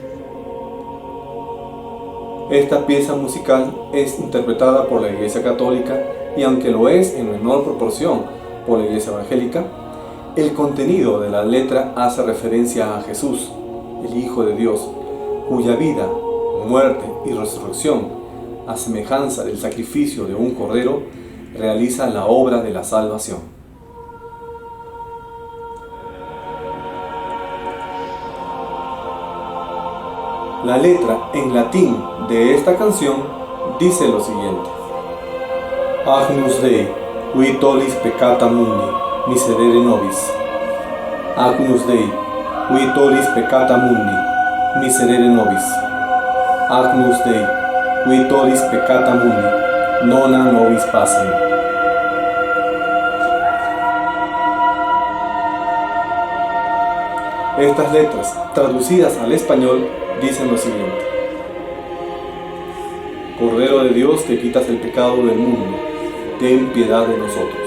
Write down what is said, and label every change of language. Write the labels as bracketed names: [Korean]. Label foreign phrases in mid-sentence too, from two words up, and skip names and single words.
[Spanish] Esta pieza musical es interpretada por la Iglesia Católica y aunque lo es en menor proporción por la Iglesia Evangélica, el contenido de la letra hace referencia a Jesús, el Hijo de Dios, cuya vida, muerte y resurrección, a semejanza del sacrificio de un cordero, realiza la obra de la salvación. La letra en latín de esta canción dice lo siguiente: [Latin] Agnus Dei, qui tollis peccata mundi, miserere nobis. Agnus Dei, qui tollis peccata mundi, miserere nobis. Agnus Dei, qui tollis peccata mundi, nona nobis pacem. [Spanish] Estas letras, traducidas al español, dicen lo siguiente: Cordero de Dios que quitas el pecado del mundo, ten piedad de nosotros.